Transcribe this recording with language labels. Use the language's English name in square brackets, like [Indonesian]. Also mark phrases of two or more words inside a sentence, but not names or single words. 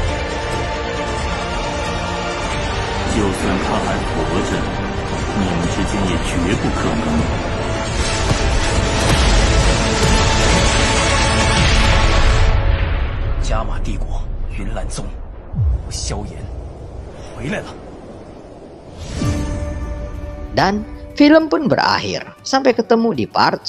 [Chinese] 就算他还活着，你们之间也绝不可能。加玛帝国云岚宗，我萧炎回来了。 [Indonesian] Dan film pun berakhir. Sampai ketemu di part